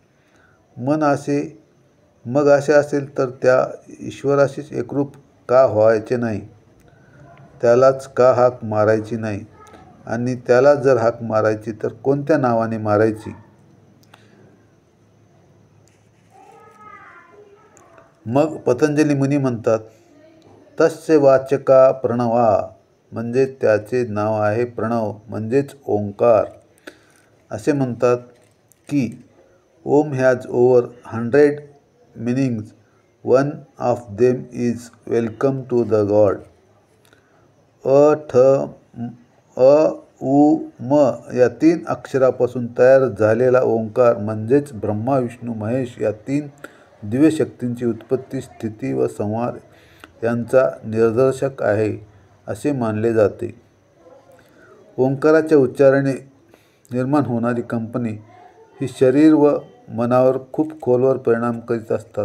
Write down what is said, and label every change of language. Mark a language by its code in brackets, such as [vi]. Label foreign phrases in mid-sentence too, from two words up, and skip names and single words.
[mr] मग असे असेल तर त्या ईश्वराशीच एकरूप का व्हायचे नाही? त्यालाच का हाक मारायची नाही? आणि त्याला जर हाक मारायची तर कोणत्या नावाने मारायची? मग पतंजली मुनी म्हणतात, [sa] तस्य वाचका प्रणवा, [mr] म्हणजे त्याचे नाव आहे प्रणव म्हणजेच ओंकार. असे म्हणतात की [en] Om has over 100 meanings. One of them is welcome to the God. [mr] उ, म या 3 अक्षरापासून तयार झालेला ओंकार म्हणजेच ब्रह्मा, विष्णू, महेश या 3 दिव्य शक्तींची उत्पत्ती, स्थिती व संहार यांचा निदर्शक आहे असे मानले जाते. ओंकाराच्या उच्चाराने निर्माण होणारी कंपने ही शरीर व मनावर खूप खोलवर परिणाम करीत असतात.